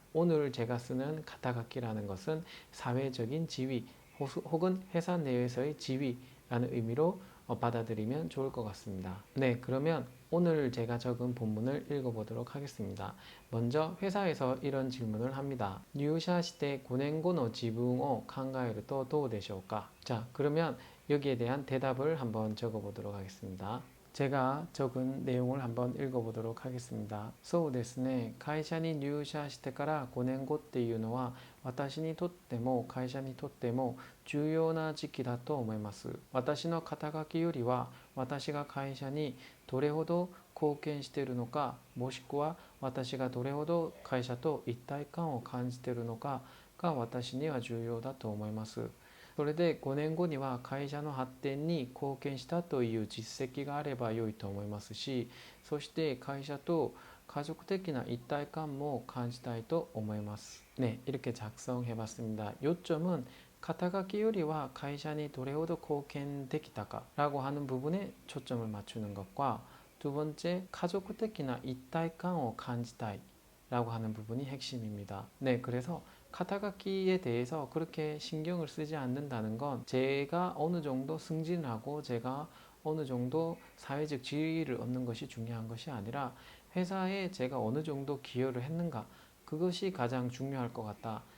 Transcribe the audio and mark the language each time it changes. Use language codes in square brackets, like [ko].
[ko] 오늘 제가 쓰는 카타가키라는 것은 사회적인 지위 혹은 회사 내에서의 지위라는 의미로 받아들이면 좋을 것 같습니다. 네, 그러면 오늘 제가 적은 본문을 읽어보도록 하겠습니다. 먼저 회사에서 이런 질문을 합니다. [ja] 入社して 5年後の自分を考えるとどうでしょうか? [ko] 자, 그러면 여기에 대한 대답을 한번 적어보도록 하겠습니다. 제가 적은 내용을 한번 읽어보도록 하겠습니다. [ja] そうですね。会社に入社してから5年後っていうのは私にとっても会社にとっても重要な時期だと思います。私の肩書きよりは私が会社にどれほど貢献しているのか、もしくは私がどれほど会社と一体感を感じているのかが私には重要だと思います。それで5年後には会社の発展に貢献したという実績があれば良いと思いますし、そして会社と [ko] 가족적인 [ja] 一体感も感じたいと思います。 [ko] 네, 이렇게 작성해봤습니다. 요점은 [ja] 肩書き 요리와会社に どれほど貢献できたか [ko] 라고 하는 부분에 초점을 맞추는 것과 두 번째, [ja] 가족적인一体感を感じたい [ko] 라고 하는 부분이 핵심입니다. 네, 그래서 카타가키에 대해서 그렇게 신경을 쓰지 않는다는 건 제가 어느 정도 승진하고 제가 어느 정도 사회적 지위를 얻는 것이 중요한 것이 아니라 회사에 제가 어느 정도 기여를 했는가, 그것이 가장 중요할 것 같다.